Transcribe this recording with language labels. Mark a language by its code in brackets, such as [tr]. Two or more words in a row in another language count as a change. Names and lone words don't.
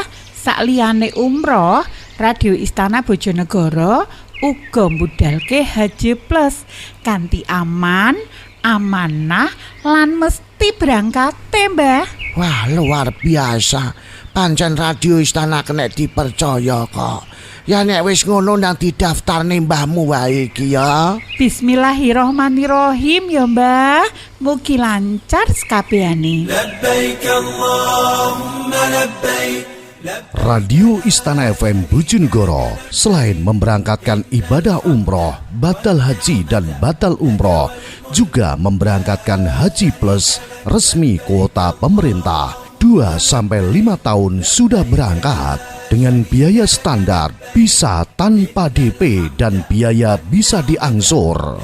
[jv] Sakliyane umroh, Radio Istana Bojonegoro uga mbudalke haji plus kanthi aman, amanah lan mesti berangkate, Mbah. Wah, luar biasa. Pancen Radio Istana kena dipercaya kok. Ya nek wis ngono nang didaftarne mbahmu wae iki ya. Bismillahirrohmanirrohim ya, Mbah. Mugi lancar sekabehane. [ar] لبيك اللهم لبيك. [id] Radio Istana FM Bojonegoro selain memberangkatkan ibadah umroh, batal haji dan batal umroh, juga memberangkatkan haji plus resmi kuota pemerintah. 2-5 tahun sudah berangkat dengan biaya standar, bisa tanpa DP dan biaya bisa diangsur.